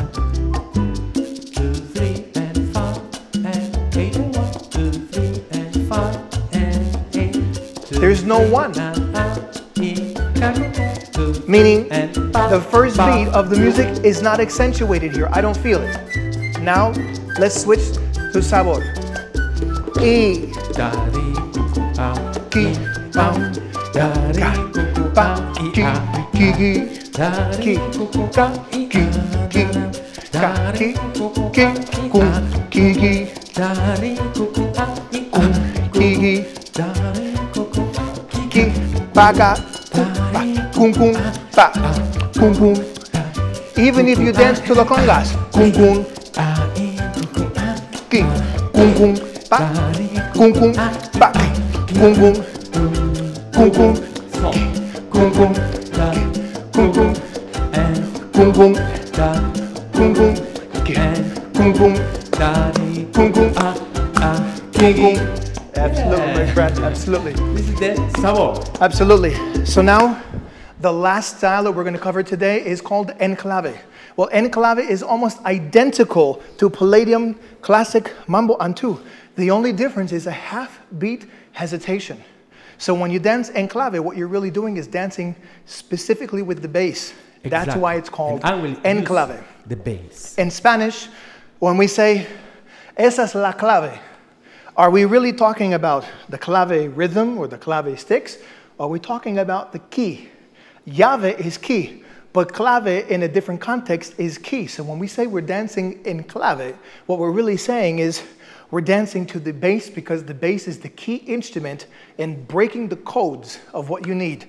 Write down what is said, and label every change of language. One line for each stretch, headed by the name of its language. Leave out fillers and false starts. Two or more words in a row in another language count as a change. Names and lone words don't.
English: 2, 3, and 5, and 8, and 1, 2, 3, and 5, and 8. There's no one. Meaning the first beat of the music is not accentuated here. I don't feel it. Now let's switch to sabor. E, ki, bam, ga, ba, ki, ki, ki, ka, ki, ki, ka, ki, kum, ki, ki, ba, ga, kum, kum, ba, kum, kum. Even if you dance to the congas, kum, kum, ki, kum, kum. Kum kum ba kum kum kum kum kum kum kum kum kum kum kum kum kum kum kum kum. Absolutely, my friend. Absolutely. This is the sabor. Absolutely. So now, the last style that we're going to cover today is called enclave. Well, enclave is almost identical to Palladium classic mambo on 2. The only difference is a half-beat hesitation. So when you dance enclave, what you're really doing is dancing specifically with the bass. Exactly. That's why it's called enclave. The bass. In Spanish, when we say,
Spanish: esa es la clave,
English: are we really talking about the clave rhythm or the clave sticks? Or are we talking about the key? Llave is key, but clave in a different context is key. So when we say we're dancing in clave, what we're really saying is we're dancing to the bass because the bass is the key instrument in breaking the codes of what you need.